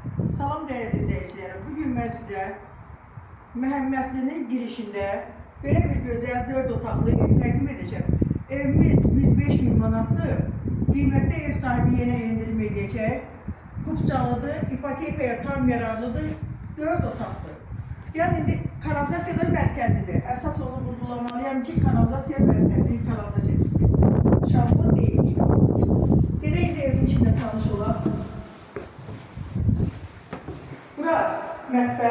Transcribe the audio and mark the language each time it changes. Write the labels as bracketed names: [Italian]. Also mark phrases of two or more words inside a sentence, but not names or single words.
[Turkish] Salam değerli izleyicilerim. Bugün ben size Məhəmmədlinin girişinde böyle bir güzel 4 [Azerbaijani] otaqlı ev təqdim [Turkish] edeceğim. Evimiz 105 bin manatlı. Kıymetli ev sahibi yine indirim edecek. [Azerbaijani] Kupçalıdır, ipotekaya tam yararlıdır. 4 otaqlı. Yani indi kanalizasiyalar mərkəzidir. Əsas onu vurgulamalıyam ki, kanalizasiya mərkəzi, kanalizasiya sistemi. [Turkish] Şampu değil. [Azerbaijani] Gedək de evin içinde tanış olaq. Bura mətbəx.